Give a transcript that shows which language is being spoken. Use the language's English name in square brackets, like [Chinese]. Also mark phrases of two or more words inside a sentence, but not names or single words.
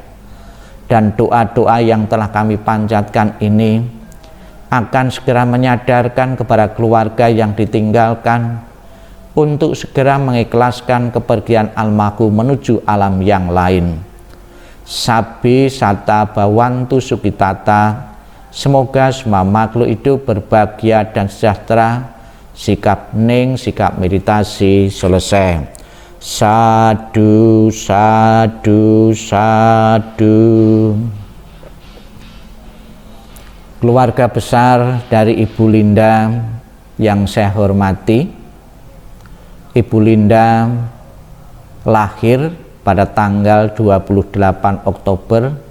[Indonesian] Dan doa-doa yang telah kami panjatkan ini akan segera menyadarkan kepada keluarga yang ditinggalkan untuk segera mengikhlaskan kepergian almarhum menuju alam yang lain. [Pali] Sabi sata bawantu sukitata, [Indonesian] semoga semua makhluk hidup berbahagia dan sejahtera. Sikap ning, sikap meditasi selesai. [Pali] Sadu, sadu, sadu. [Indonesian] Keluarga besar dari Ibu Linda yang saya hormati, Ibu Linda lahir pada tanggal 28 Oktober